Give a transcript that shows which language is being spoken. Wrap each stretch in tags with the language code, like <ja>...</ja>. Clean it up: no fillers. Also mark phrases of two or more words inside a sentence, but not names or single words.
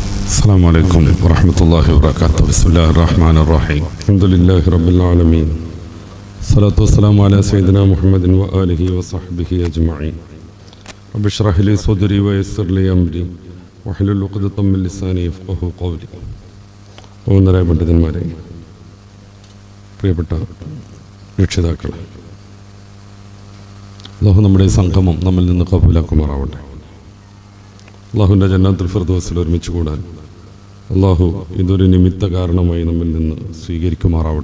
<ar>السلام عليكم ورحمة الله وبركاته. بسم الله الرحمن الرحيم. الحمد لله رب العالمين. الصلاة والسلام على سيدنا محمد وآله وصحبه أجمعين. رب اشرح لي صدري ويسر لي أمري واحلل عقدة من لساني يفقهوا قولي.</ar> <ml>ഓന്നരായ പണ്ഡിതന്മാരെ, പ്രിയപ്പെട്ട രക്ഷിതാക്കളെ, അല്ലാഹു നമ്മുടെ സംഗമം നമ്മിൽ നിന്ന് കബൂലാക്കുമാറാവട്ടെ. അള്ളാഹുവിൻ്റെ ജന്നാത്തുൽ ഫിർദൗസിൽ ഒരുമിച്ച് കൂടാൻ അള്ളാഹു ഇതൊരു നിമിത്ത കാരണമായി നമ്മിൽ നിന്ന് സ്വീകരിക്കുമാറാവട്ടെ.</ml>